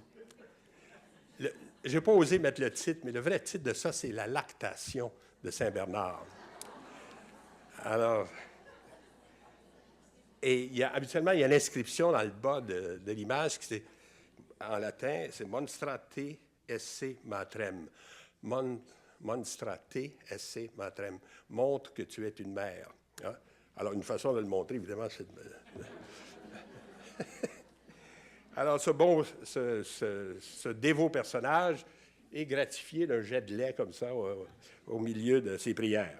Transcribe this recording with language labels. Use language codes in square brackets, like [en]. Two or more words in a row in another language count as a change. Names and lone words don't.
[fr] Je n'ai pas osé mettre le titre, mais le vrai titre de ça, c'est « La lactation de Saint-Bernard ». Alors... Et habituellement, il y a l'inscription dans le bas de l'image qui, en latin, c'est [la] monstrate esse matrem. Monstrate esse matrem. [fr] Montre que tu es une mère. Hein? Alors, une façon de le montrer, évidemment, c'est Alors, ce dévot personnage est gratifié d'un jet de lait comme ça au milieu de ses prières.